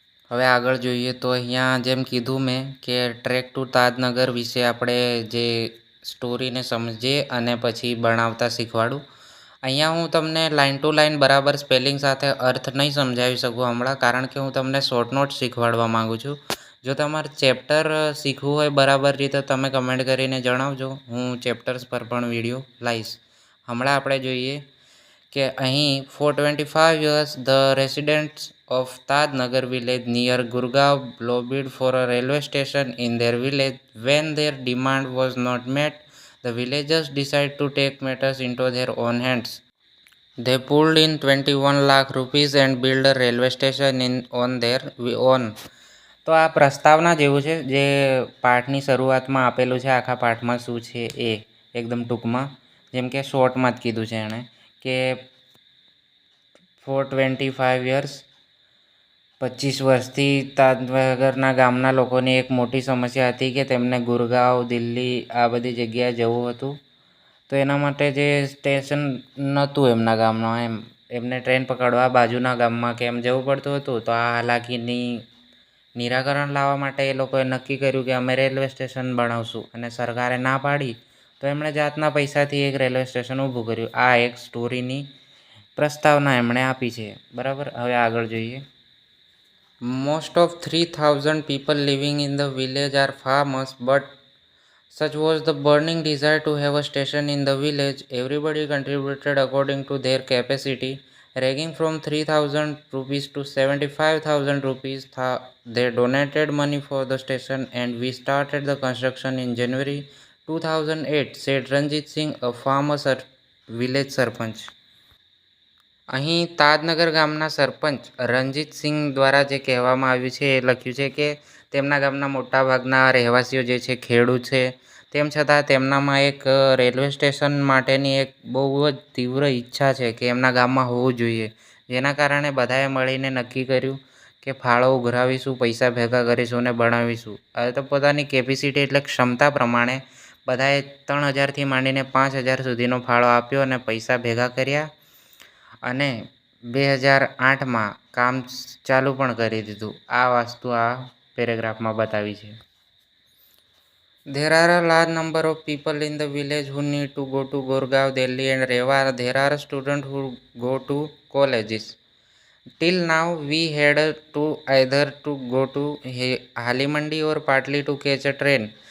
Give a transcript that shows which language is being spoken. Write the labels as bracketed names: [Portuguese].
[Gujarati] હવે આગળ જોઈએ તો અહીંયા જેમ કીધું મેં કે ટ્રેક ટુ તાજનગર વિશે આપણે જે સ્ટોરીને સમજીએ અને પછી ભણાવતા શીખવાડું. અહીંયા હું તમને લાઇન ટુ લાઇન બરાબર સ્પેલિંગ સાથે અર્થ નહીં સમજાવી શકું હમણાં, કારણ કે હું તમને શોર્ટ નોટ શીખવાડવા માગું છું. જો તમારે ચેપ્ટર શીખવું હોય બરાબર રીતે તમે કમેન્ટ કરીને જણાવજો, હું ચેપ્ટર્સ પર પણ વિડીયો લાવીશ. હમણાં આપણે જોઈએ કે અહીં [English] for 25 years the residents of Tadnagar village near Gurgaon lobbied for a railway station in their village. When their demand was not met, the villagers decided to take matters into their own hands. They pulled in 21 lakh rupees and built a railway station on their own. [Gujarati] તો આ પ્રસ્તાવના જેવું છે જે પાઠની શરૂઆતમાં આપેલું છે. આખા પાઠમાં શું છે એ એકદમ ટૂંકમાં, જેમ કે શોર્ટમાં જ કીધું છે એણે કે [English] for 25 years [Gujarati] 25 વર્ષથી તાજનગરના ગામના લોકોની એક મોટી સમસ્યા હતી કે તેમને ગુરગાંવ, દિલ્હી આ બધી જગ્યાએ જવું હતું. તો એના માટે જે સ્ટેશન નહોતું એમના ગામમાં, એમને ટ્રેન પકડવા બાજુના ગામમાં કે એમ જવું પડતું હતું. તો આ હાલાકીની નિરાકરણ લાવવા માટે એ લોકોએ નક્કી કર્યું કે અમે રેલવે સ્ટેશન બનાવશું, અને સરકારે ના પાડી તો એમણે જાતના પૈસાથી એક રેલવે સ્ટેશન ઊભું કર્યું. આ એક સ્ટોરીની પ્રસ્તાવના એમણે આપી છે બરાબર. હવે આગળ જોઈએ. [English] Most of 3,000 people living in the village are farmers, but such was the burning desire to have a station in the village. Everybody contributed according to their capacity, ranging from 3,000 rupees to 75,000 rupees. They donated money for the station and we started the construction in January 2008, said Ranjit Singh, a farmer village sarpanch. [Gujarati] અહીં તાજનગર ગામના સરપંચ રણજીત સિંહ દ્વારા જે કહેવામાં આવ્યું છે એ લખ્યું છે કે તેમના ગામના મોટાભાગના રહેવાસીઓ જે છે ખેડૂત છે. તેમ છતાં તેમનામાં એક રેલવે સ્ટેશન માટેની એક બહુ જ તીવ્ર ઈચ્છા છે કે એમના ગામમાં હોવું જોઈએ, જેના કારણે બધાએ મળીને નક્કી કર્યું કે ફાળો ઉઘરાવીશું, પૈસા ભેગા કરીશું અને બનાવીશું. હવે તો પોતાની કેપેસિટી એટલે ક્ષમતા પ્રમાણે બધાએ 3,000થી માંડીને 5,000 સુધીનો ફાળો આપ્યો અને પૈસા ભેગા કર્યા અને 2008માં કામ ચાલુ પણ કરી દીધું. આ વસ્તુ આ પેરેગ્રાફમાં બતાવી છે. [English] There are a large number of people in the village who need to go to Gurgaon, Delhi and Rewar. There are students who go to colleges. Till now we had to either to go to Halimandi or Patli to catch a train.